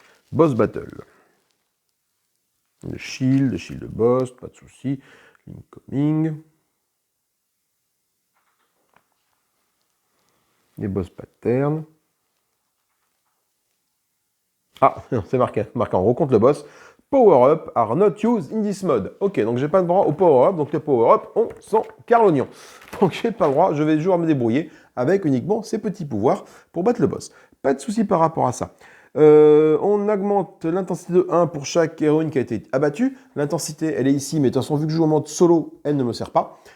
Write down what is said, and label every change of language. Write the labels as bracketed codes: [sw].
[en] Boss battle. [fr] Le shield boss, pas de souci. [en] Incoming. [fr] Les boss patterns. Ah, c'est marqué, on recompte le boss. [en] Power-up are not used in this mode. [fr] Ok, donc j'ai pas le droit au power-up, donc les power-up, on s'en carre l'oignon. Donc j'ai pas le droit, je vais toujours me débrouiller avec uniquement ces petits pouvoirs pour battre le boss. Pas de souci par rapport à ça. On augmente l'intensité de 1 pour chaque héroïne qui a été abattue. L'intensité, elle est ici, mais de toute façon, vu que je joue en mode solo, elle ne me sert pas.